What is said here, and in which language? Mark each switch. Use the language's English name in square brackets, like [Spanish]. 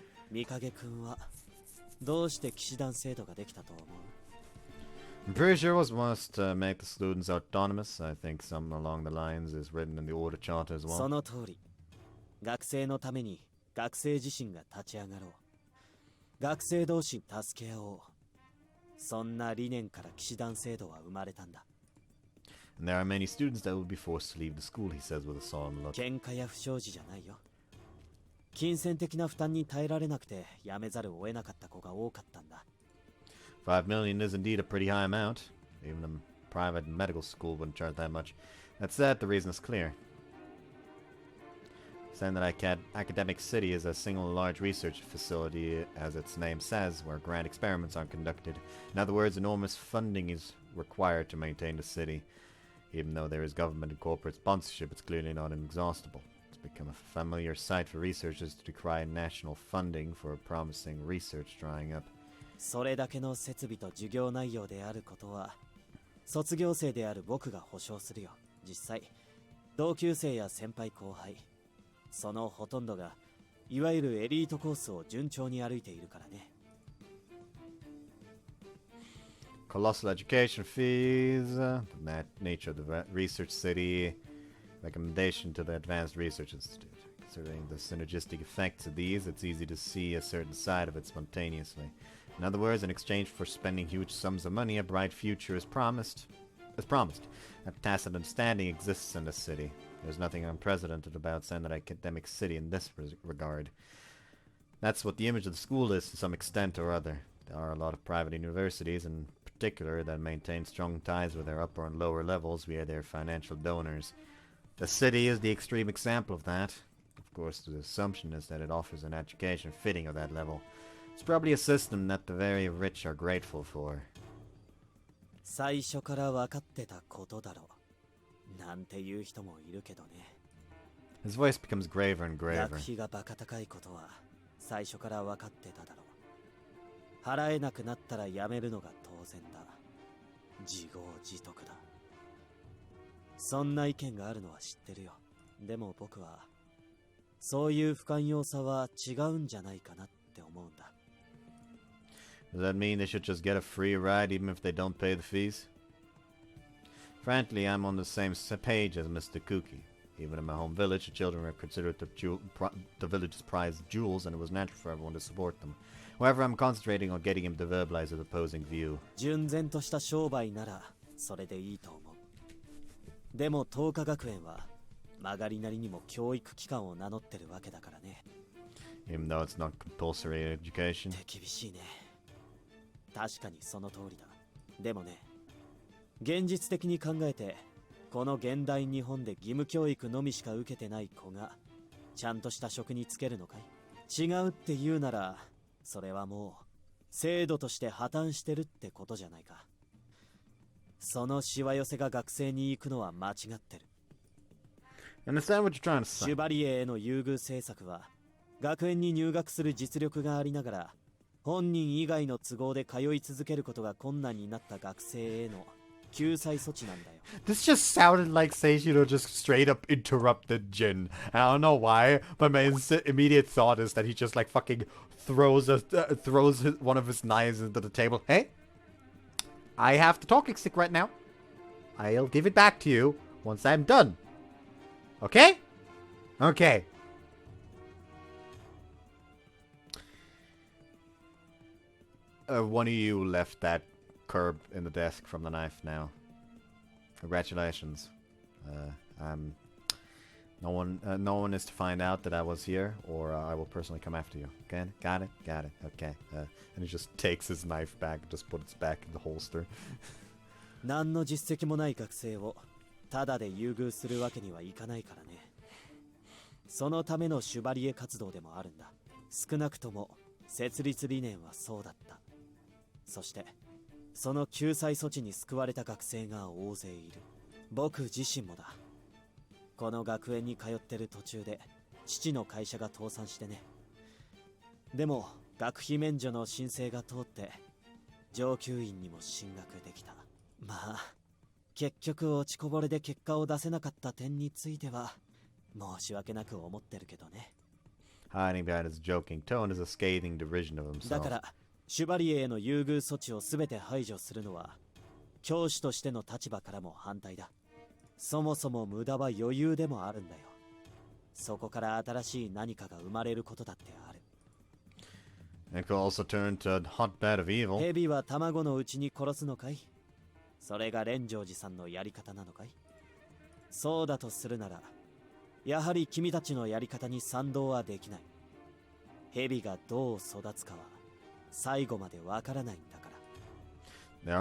[Japanese] ミカゲ君はどうして騎士団制度ができたと思う？ [English] I'm pretty sure it was must make the students autonomous. I think something along the lines is written in the order charter as well. [Japanese] その通り。学生のために学生自身が立ち上がろう。学生同士助け合おう。そんな理念から騎士団制度は生まれたんだ。 [English] And there are many students that will be forced to leave the school, he says with a solemn look. [Japanese] 喧嘩や不祥事じゃないよ。金銭的な負担に耐えられなくて辞めざるを得なかった子が多かったんだ。 [English] $5 million is indeed a pretty high amount. Even a private medical school wouldn't charge that much. That said, the reason is clear. Saying that Academic City is a single large research facility, as its name says, where grand experiments are conducted. In other words, enormous funding is required to maintain the city. Even though there is government and corporate sponsorship, it's clearly not inexhaustible. It's become a familiar sight for researchers to decry national funding for promising research drying up. [Japanese] それだけの設備と授業内容であることは、卒業生である僕が保証するよ。実際、同級生や先輩後輩、そのほとんどが、いわゆるエリートコースを順調に歩いているからね。 [English] Colossal education fees, the nature of the research city, recommendation to the Advanced Research Institute. Considering the synergistic effects of these, it's easy to see a certain side of it spontaneously. In other words, in exchange for spending huge sums of money, a bright future is promised. A tacit understanding exists in the city. There's nothing unprecedented about Standard Academic City in this regard. That's what the image of the school is to some extent or other. There are a lot of private universities, in particular, that maintain strong ties with their upper and lower levels via their financial donors. The city is the extreme example of that. Of course, the assumption is that it offers an education fitting of that level. It's probably a system that the very rich are grateful for. [Japanese] 最初から分かってたことだろう。なんていう人もいるけどね。 [English] His voice becomes graver and [Japanese] 学 [English] graver. [Japanese] 費がバカ高いことは最初から分かってただろう。払えなくなったら辞めるのが当然だ。自業自得だ。そんな意見があるのは知ってるよ。でも僕はそういう不寛容さは違うんじゃないかなって思うんだ。 [English] Does that mean they should just get a free ride even if they don't pay the fees? Frankly, I'm on the same page as Mr. Kuki. Even in my home village, the children were considered the village's prized jewels, and it was natural for everyone to support them. However, I'm concentrating on getting him to verbalize his opposing view. [Japanese] 純然とした商売ならそれでいいと思う。でも東華学園は曲がりなりにも教育機関を名乗ってるわけだからね。 [English] Even though it's not compulsory education. [Japanese] 手厳しいね。確かにその通りだ。でもね、現実的に考えてこの現代日本で義務教育のみしか受けてない子がちゃんとした職に就けるのかい？違うって言うならそれはもう制度として破綻してるってことじゃないか。そのしわ寄せが学生に行くのは間違ってる。 [English] Understand what you're trying to say. [Japanese] シュバリエへの優遇政策は学園に入学する実力がありながら本人以外の都合で通い続けることが困難になった学生への救済措置なんだよ。 [English] This just sounded like Seishiro just straight up interrupted Jin. I don't know why, but my immediate thought is that he just like fucking throws one of his knives into the table. Hey, I have the talking stick right now. I'll give it back to you once I'm done. Okay? Okay. One of you left that curb in the desk from the knife now. Congratulations. No one is to find out that I was here, or I will personally come after you. Okay? Got it? Got it. Okay. And he just takes his knife back and just puts it back in the holster. [Japanese] 何の実績もない学生をただで優遇するわけにはいかないからね。そのためのシュバリエ活動でもあるんだ。少なくとも設立理念はそうだった。そしてその救済措置に救われた学生が大勢いる。僕自身もだ。この学園に通ってる途中で父の会社が倒産してね。でも学費免除の申請が通って上級院にも進学できた。まあ結局落ちこぼれで結果を出せなかった点については申し訳なく思ってるけどね。 [English] Hiding behind his joking tone is a scathing derision of himself. [Japanese] だからシュバリエへの優遇措置を全て排除するのは教師としての立場からも反対だ。そもそも無駄は余裕でもあるんだよ。そこから新しい何かが生まれることだってある。 [English] It could also turn to a hotbed of evil. [Japanese] 蛇は卵のうちに殺すのかい？それが蓮城寺さんのやり方なのかい？そうだとするならやはり君たちのやり方に賛同はできない。蛇がどう育つかは最後までわからないんだから。